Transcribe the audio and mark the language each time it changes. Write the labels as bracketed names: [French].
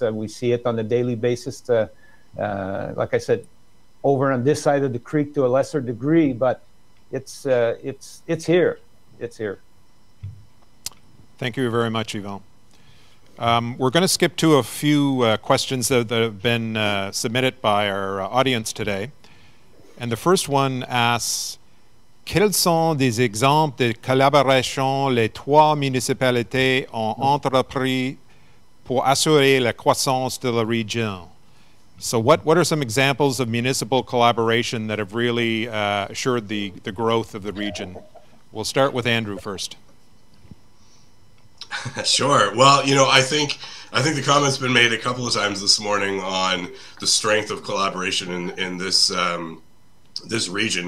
[English] We see it on a daily basis. Like I said, over on this side of the creek to a lesser degree, but it's here. It's here. Thank you very much, Yvon. We're going to skip to a few questions that have been submitted by our audience today. And the first one asks, [French] quels sont des exemples de collaboration les trois municipalités ont entrepris pour assurer la croissance de la région? [English] So what are some examples of municipal collaboration that have really assured the growth of the region? We'll start with Andrew first. Sure. Well, you know, I think the comment's been made a couple of times this morning on the strength of collaboration in this this region.